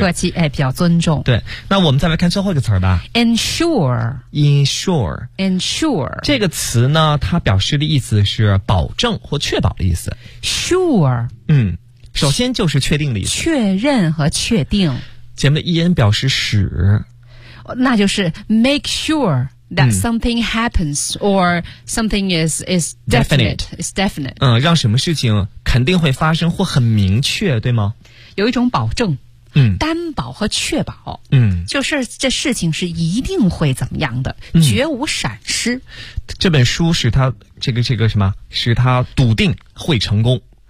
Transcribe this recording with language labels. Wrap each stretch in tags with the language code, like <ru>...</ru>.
<zh>客气哎比较尊重对那我们再来看最后一个词吧</zh> <en>ensure</en> <zh>这个词呢它表示的意思是保证或确保的意思</zh> <en>sure</en> <zh>嗯首先就是确定的意思确认和确定前面的 en 表示使</zh> <en>那就是 make sure that something happens or something is definite, definite. is definite</en> <zh>嗯让什么事情肯定会发生或很明确对吗有一种保证嗯担保和确保嗯就是这事情是一定会怎么样的、嗯、绝无闪失这本书使他这个什么使他笃定会成功</zh>